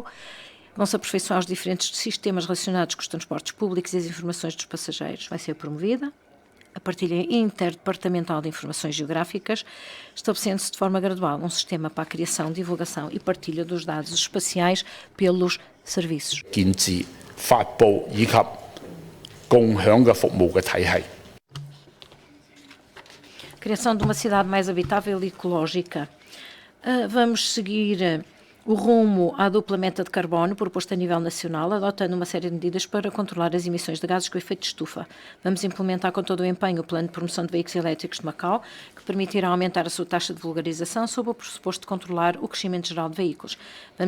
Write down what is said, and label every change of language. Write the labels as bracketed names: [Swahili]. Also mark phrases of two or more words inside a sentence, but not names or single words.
[Portuguese] Vão-se aperfeiçoar os diferentes sistemas relacionados com os transportes públicos e as informações dos passageiros. Vai ser promovida a partilha interdepartamental de informações geográficas, estabelecendo-se de forma gradual um sistema para a criação, divulgação e partilha dos dados espaciais pelos serviços. [Cantonese] 建置、發布以及共享嘅服務嘅體系。 [Portuguese] Criação de uma cidade mais habitável e ecológica. Vamos seguir o rumo à dupla meta de carbono proposta a nível nacional, adotando uma série de medidas para controlar as emissões de gases com efeito de estufa. Vamos implementar com todo o empenho o plano de promoção de veículos elétricos de Macau, que permitirá aumentar a sua taxa de vulgarização sob o pressuposto de controlar o crescimento geral de veículos.